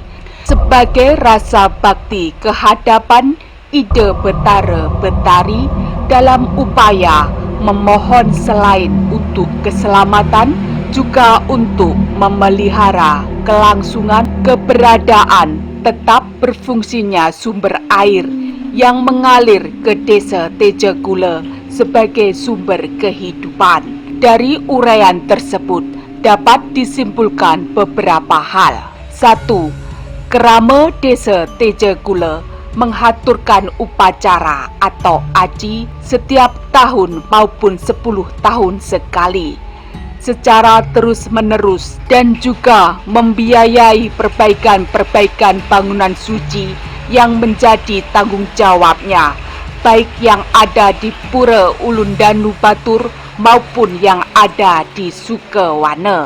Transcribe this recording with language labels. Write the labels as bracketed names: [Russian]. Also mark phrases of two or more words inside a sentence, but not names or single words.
[Indonesian] sebagai rasa bakti kehadapan Ide Betara Betari dalam upaya memohon selain untuk keselamatan juga untuk memelihara kelangsungan keberadaan tetap berfungsinya sumber air yang mengalir ke Desa Tejegule sebagai sumber kehidupan. Dari uraian tersebut dapat disimpulkan beberapa hal. 1. Kerama Desa Tejegule menghaturkan upacara atau aji setiap tahun maupun 10 tahun sekali secara terus-menerus, dan juga membiayai perbaikan-perbaikan bangunan suci yang menjadi tanggung jawabnya, baik yang ada di Pura Ulundanu Batur maupun yang ada di Sukewana.